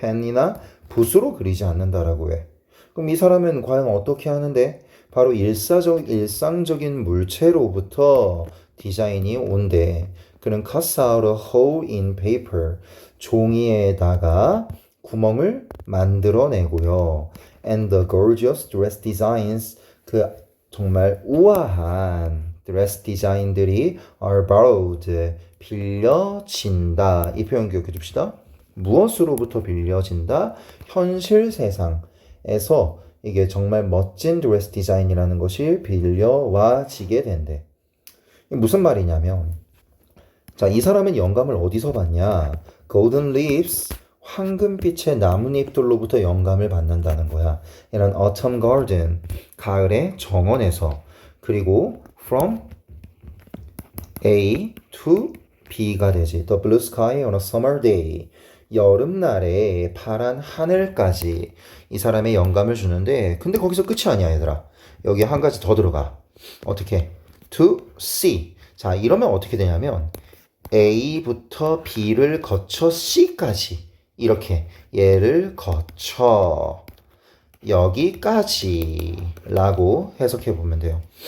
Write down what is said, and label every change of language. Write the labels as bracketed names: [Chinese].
[Korean] 펜이나 붓으로 그리지 않는다라고 해. 그럼 이 사람은 과연 어떻게 하는데? 바로 일상적인 물체로부터 디자인이 온대. 그는 [English] cuts out a hole in paper. [Korean] 종이에다가 구멍을 만들어내고요. [English] And the gorgeous dress designs. [Korean] 그 정말 우아한 드레스 디자인들이 [English] are borrowed. [Korean] 빌려진다. 이 표현 기억해 둡시다. 무엇으로부터 빌려진다? 현실 세상에서 이게 정말 멋진 드레스 디자인이라는 것이 빌려와지게 된대. 이게 무슨 말이냐면, 자, 이 사람은 영감을 어디서 받냐? [English] Golden leaves, [Korean] 황금빛의 나뭇잎들로부터 영감을 받는다는 거야. 이런 [English] autumn garden, [Korean] 가을의 정원에서. 그리고 from A to B가 되지. [English] The blue sky on a summer day. [Korean] 여름날에 파란 하늘까지 이 사람의 영감을 주는데, 근데 거기서 끝이 아니야, 얘들아. 여기 한 가지 더 들어가. 어떻게? To C. 자, 이러면 어떻게 되냐면 A부터 B를 거쳐 C까지 이렇게 얘를 거쳐 여기까지 라고 해석해 보면 돼요.